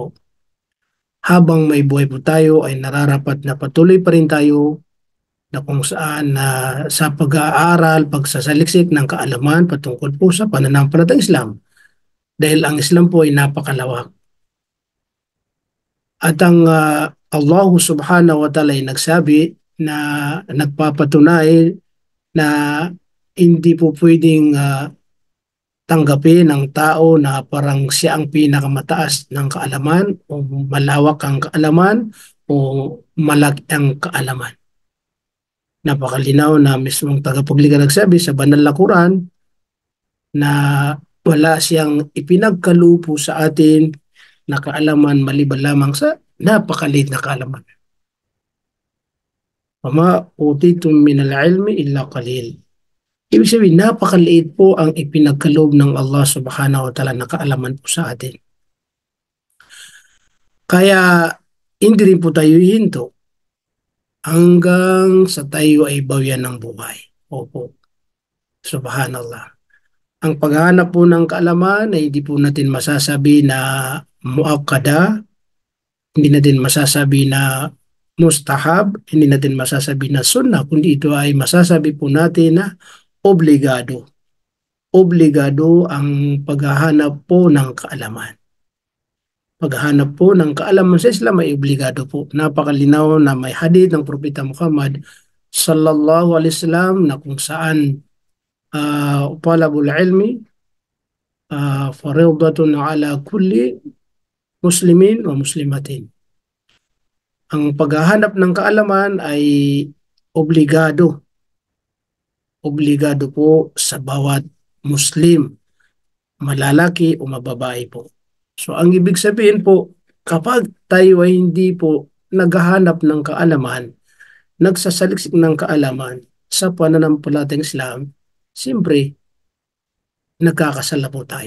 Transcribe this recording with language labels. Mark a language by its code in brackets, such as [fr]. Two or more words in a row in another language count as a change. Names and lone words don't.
[tl] Habang may buhay po tayo ay nararapat na patuloy pa rin tayo na kung saan sa pag-aaral, pagsasaliksik ng kaalaman patungkol po sa pananampalatayang Islam. Dahil ang Islam po ay napakalawak. At ang [ar] الله سبحانه وتعالى [tl] ay nagsabi na nagpapatunay na hindi po pwedeng tanggapin ng tao na parang siya ang pinakamataas ng kaalaman o malawak ang kaalaman o malaki ang kaalaman. Napakalinaw na mismong tagapaglikha nagsabi sa banal na Quran na wala siyang ipinagkalupo sa atin na kaalaman maliban lamang sa napakaliit na kaalaman. [ar] وما أوتيتم من العلم إلا قليلا. [tl] Ibig sabihin, napakaliit po ang ipinagkaloob ng [ar] الله سبحانه وتعالى [tl] na kaalaman po sa atin. Kaya hindi rin po tayo hihinto hanggang sa tayo ay bawian ng buhay. Opo. Subhanallah. Ang paghahanap po ng kaalaman ay hindi po natin masasabi na muakkada, hindi natin masasabi na mustahab, hindi natin masasabi na sunnah, kundi ito ay masasabi po natin na obligado. Obligado ang paghahanap po ng kaalaman. Paghahanap po ng kaalaman sa Islam ay obligado po. Napakalinaw na may hadith ng Propeta Muhammad [ar] صلى الله عليه وسلم [tl] na kung saan [ar] طلب العلم فريضة على كل مسلم و مسلمة. [tl] Ang paghahanap ng kaalaman ay obligado. Obligado po sa bawat Muslim, malalaki o mababae po. So ang ibig sabihin po, kapag tayo ay hindi po naghahanap ng kaalaman, nagsasaliksik ng kaalaman sa pananampalatayang Islam, siyempre, nagkakasala po tayo.